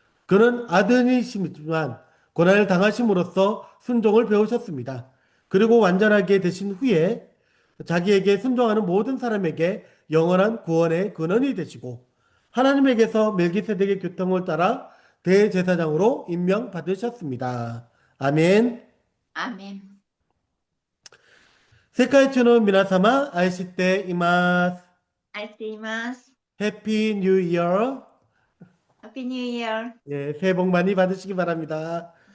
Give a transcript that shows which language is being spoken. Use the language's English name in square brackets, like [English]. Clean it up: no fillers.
[Korean] 그는 아들이시지만 고난을 당하심으로써 순종을 배우셨습니다. 그리고 완전하게 되신 후에 자기에게 순종하는 모든 사람에게 영원한 구원의 근원이 되시고 하나님에게서 멜기세덱의 교통을 따라 대제사장으로 임명받으셨습니다. 아멘. [Japanese] アーメン。世界中の皆様愛しています。愛しています。 [English] 해피 뉴 이어. Happy New Year。 [Korean] 예, 새해 복 많이 받으시기 바랍니다.